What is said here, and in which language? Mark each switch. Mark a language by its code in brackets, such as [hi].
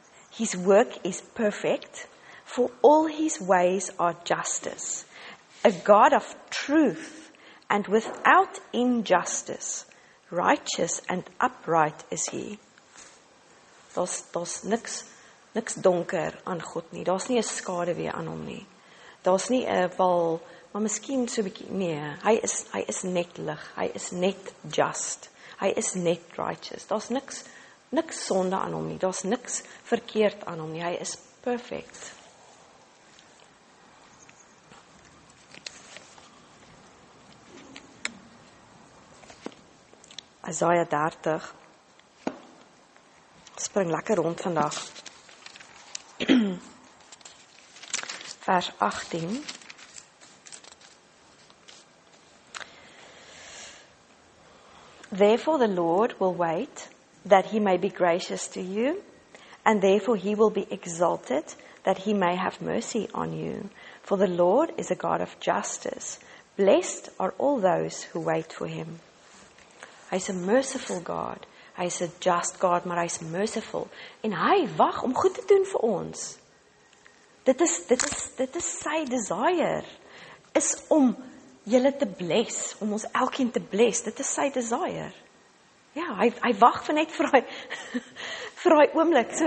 [en] His work is perfect, for all his ways are justice. A God of truth and without injustice. Righteous and upright is he. [af] Daar's niks donker aan God nie. Daar's nie 'n skaduwee aan hom nie. Daar's nie 'n wal, maar miskien so 'n bietjie, nee, hy is net lig. Hy is net just. Hy is net righteous. Daar's niks sonde aan hom nie. Daar's niks verkeerd aan hom nie. Hy is perfect. Jesaja 30. Spring lekker rond vandag. Vers 18. [en] Therefore the Lord will wait, that he may be gracious to you, and therefore he will be exalted, that he may have mercy on you. For the Lord is a God of justice. Blessed are all those who wait for him. [af] Hy is 'n merciful God. Hy is 'n just God, maar hy is merciful. En hy wag om goed te doen vir ons. Dit is sy desire. Is om julle te bless, om ons elkeen te bless. Dit is sy desire. Ja, hy wag vir net vir daai oomblik.